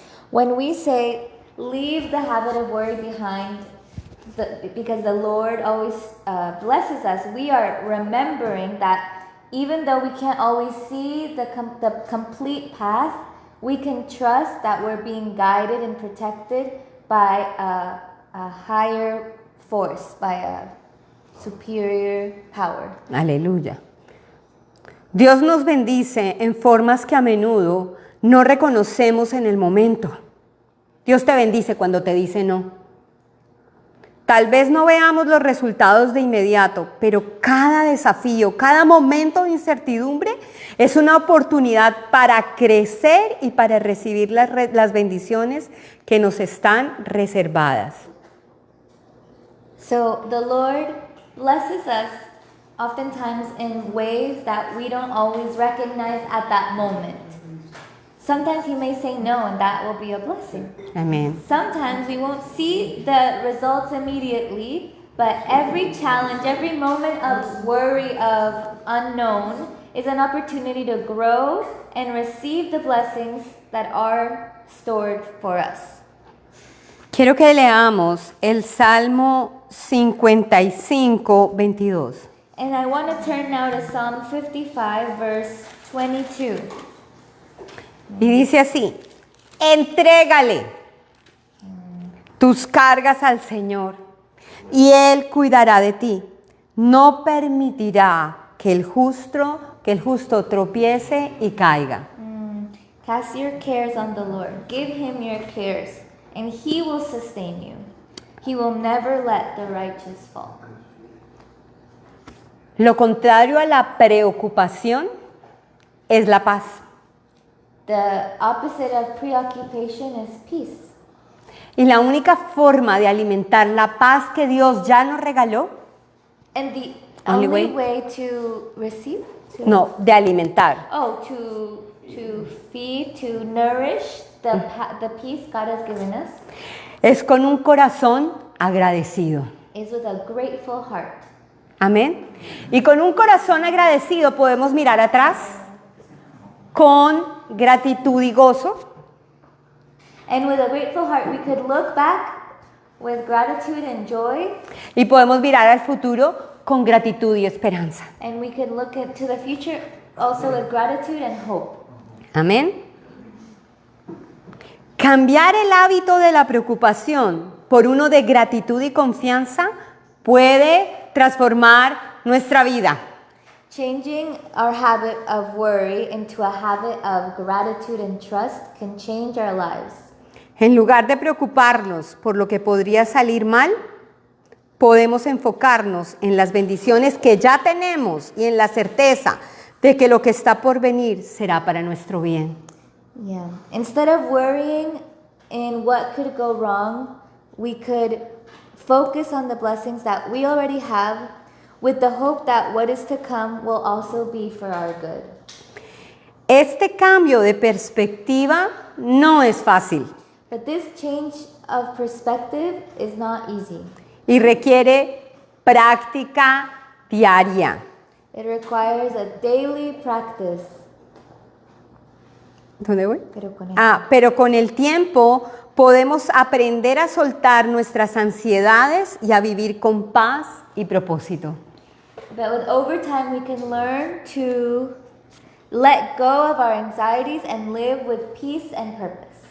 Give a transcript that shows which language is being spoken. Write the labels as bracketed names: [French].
[English] When we say, leave the habit of worry behind, because the Lord always blesses us, we are remembering that even though we can't always see the complete path, we can trust that we're being guided and protected by a higher force, by a superior power. [Spanish] Aleluya. Dios nos bendice en formas que a menudo no reconocemos en el momento. Dios te bendice cuando te dice no. Tal vez no veamos los resultados de inmediato, pero cada desafío, cada momento de incertidumbre es una oportunidad para crecer y para recibir las bendiciones que nos están reservadas. [English] So the Lord blesses us oftentimes in ways that we don't always recognize at that moment. Sometimes He may say no, and that will be a blessing. [Spanish] Amén. [English] Sometimes we won't see the results immediately, but every challenge, every moment of worry, of unknown, is an opportunity to grow and receive the blessings that are stored for us. [Spanish] Quiero que leamos el Salmo 55, 22. [English] And I want to turn now to Psalm 55, verse 22. [Spanish] Y dice así, entrégale tus cargas al Señor y Él cuidará de ti. No permitirá que el justo tropiece y caiga. [English] Cast your cares on the Lord. Give Him your cares, and He will sustain you. He will never let the righteous fall. [Spanish] Lo contrario a la preocupación es la paz. [English] The opposite of preoccupation is peace. [Spanish] Y la única forma de alimentar la paz que Dios ya nos regaló, [English] And the Only only way? way to receive? [Spanish] no, de alimentar, [English] To feed, to nourish the peace God has given us [Spanish] es con un corazón agradecido. [English] is with a grateful heart. [Spanish] Amén. Y con un corazón agradecido podemos mirar atrás con gratitud y gozo. [English] And with a grateful heart, we could look back with gratitude and joy, [Spanish] Y podemos mirar al futuro con gratitud y esperanza. [English] and we could look into the future also with gratitude and hope. [Spanish] Amén. Cambiar el hábito de la preocupación por uno de gratitud y confianza puede transformar nuestra vida. [English] Changing our habit of worry into a habit of gratitude and trust can change our lives. [Spanish] En lugar de preocuparnos por lo que podría salir mal, podemos enfocarnos en las bendiciones que ya tenemos y en la certeza de que lo que está por venir será para nuestro bien. [English] Yeah. Instead of worrying in what could go wrong, we could focus on the blessings that we already have with the hope that what is to come will also be for our good. [Spanish] Este cambio de perspectiva no es fácil [English] But this change of perspective is not easy. [Spanish] y requiere práctica diaria. [English] It requires a daily practice. [Spanish] ¿Dónde voy? Pero Pero con el tiempo podemos aprender a soltar nuestras ansiedades y a vivir con paz y propósito. [English] But with overtime, we can learn to let go of our anxieties and live with peace and purpose.